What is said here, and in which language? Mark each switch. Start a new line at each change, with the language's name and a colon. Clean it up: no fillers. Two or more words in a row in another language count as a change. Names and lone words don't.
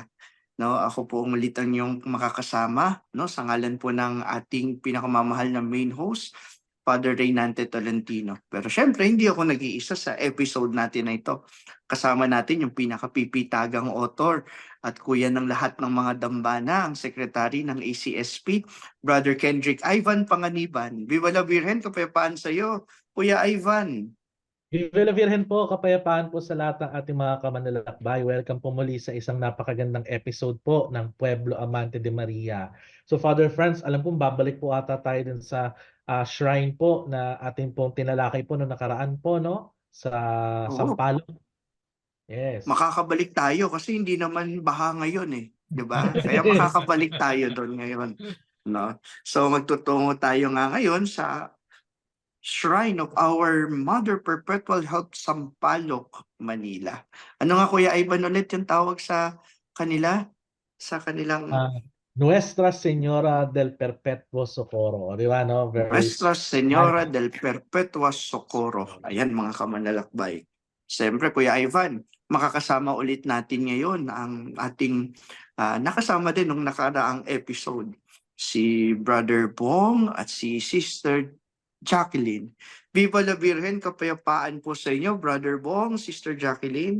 Filipino: No, ako po ang ulit ang inyong makakasama, no, sa ngalan po ng ating pinakamamahal na main host, Father Reynante Tolentino. Pero syempre, hindi ako nag-iisa sa episode natin na ito. Kasama natin yung pinakapipitagang author at kuya ng lahat ng mga dambana, ang sekretary ng ACSP, Brother Kendrick Ivan Panganiban.
Spanish: Viva la Virgen,
Filipino: kapayapaan sa iyo, Kuya Ivan.
Spanish: Viva la Virgen
Filipino: po, kapayapaan po sa lahat ng ating mga kamanlalakbay. Welcome po muli sa isang napakagandang episode po ng Pueblo Amante de Maria. So Father Franz, alam kong babalik po ata tayo dun sa shrine po na ating pong tinalakay po noong nakaraan po, no? Sa Sampaloc. Yes. Makakabalik tayo kasi hindi naman baha ngayon eh, 'di ba? Kaya makakabalik tayo doon ngayon, no? So magtutungo tayo nga ngayon sa Shrine of our Mother Perpetual Help Sampaloc, Manila. Ano nga Kuya Ivan ulit yung tawag sa kanila? Sa kanilang Nuestra Señora del Perpetuo Socorro. Di ba, no? Nuestra Señora del Perpetuo Socorro. Ayan mga kamanlalakbay. Siyempre Kuya Ivan, makakasama ulit natin ngayon ang ating nakasama din nung nakaraang episode, si Brother Bong at si Sister Jacqueline.
Spanish: Viva la Virgen,
Filipino: kapayapaan po sa inyo, Brother Bong, Sister Jacqueline.